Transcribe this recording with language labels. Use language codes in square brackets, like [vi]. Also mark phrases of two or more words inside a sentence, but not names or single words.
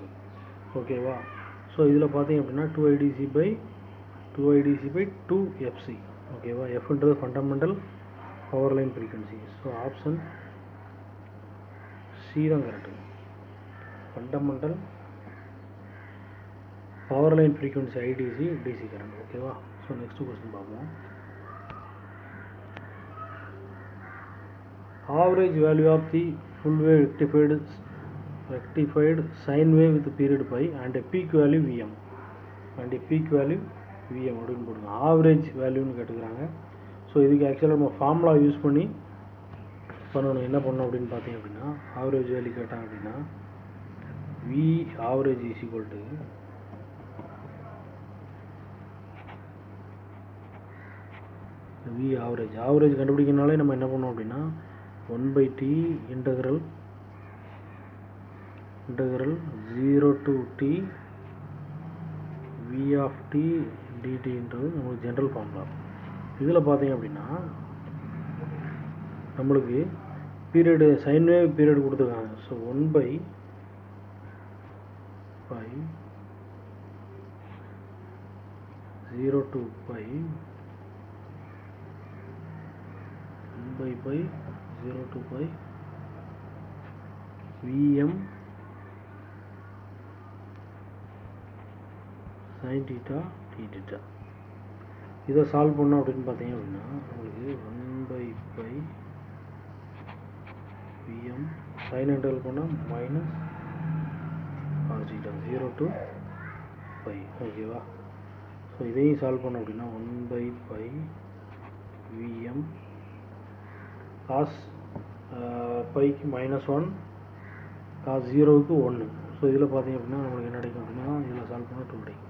[ta] ஓகேவா? ஸோ இதில் பார்த்தீங்க அப்படின்னா 2IDC by 2FC. ஓகேவா? [en] எஃப்ன்றது fundamental power line frequency. so option C தான் கரெக்டு. fundamental power line frequency IDC DC கரண்ட். ஓகேவா? so next question பார்ப்போம். Average value of the full wave rectified sine wave with period pi and a peak value Vm [ta] அப்படின்னு போடுங்க. [en] average value [ta] கேட்டுக்கிறாங்க. ஸோ இதுக்கு ஆக்சுவலாக நம்ம [en] formula use [ta] பண்ணி பண்ணணும். என்ன பண்ணணும் அப்படின்னு பார்த்தீங்க அப்படின்னா [en] average value [ta] கேட்டாங்க அப்படின்னா [en] V average is equal to V average [ta] கண்டுபிடிக்கனாலே நம்ம என்ன பண்ணோம் அப்படின்னா [en] 1/t integral 0 to t v of t dt [ta] ன்றது நம்மளுக்கு [en] general formula. [ta] இதில் பார்த்தீங்க அப்படின்னா நம்மளுக்கு [en] period sine wave period [ta] கொடுத்துருக்காங்க. [en] ஸோ 1/pi 0 to pi 1/pi 0 to pi Vm sin theta d theta. [ta] இதை சால்வ் பண்ணோம் அப்படின்னு பார்த்தீங்க அப்படின்னா உங்களுக்கு [en] 1/pi Vm sin integral [ta] பண்ணால் [en] minus cos theta 0 to pi. [ta] ஓகேவா? ஸோ இதையும் சால்வ் பண்ணோம் அப்படின்னா [en] 1/pi Vm cos [ta] பைக்கு -1 cos 0க்கு 1. ஸோ இதில் பார்த்தீங்க அப்படின்னா நம்மளுக்கு என்ன கிடைக்கும் அப்படின்னா இதில் சால்வ் பண்ணால் 2 கிடைக்கும்.